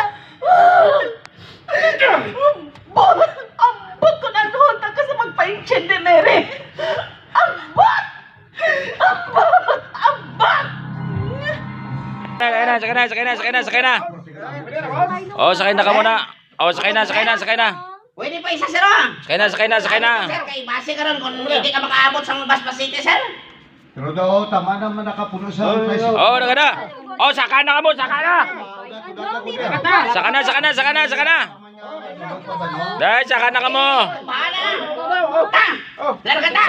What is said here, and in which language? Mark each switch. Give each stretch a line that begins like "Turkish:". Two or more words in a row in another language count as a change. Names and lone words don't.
Hiligaynon: Ambot ko na luhod ka sa magpa-inchen de mere. Ambot! Ambot! Sakay na. Oh, sakay na ka muna. Oh, sakay na. Pwede pa isa, sir, ah. Sakay na. Sir, kay base ka ron kung hindi ka makaabot sa Basbas City, sir. Pero daw, tama naman nakapuno sa tricycle. Oh, naka na. Oh, saka na ka mo, saka na. Saka na. Dahil, saka na ka mo. Paano na? Larga ta!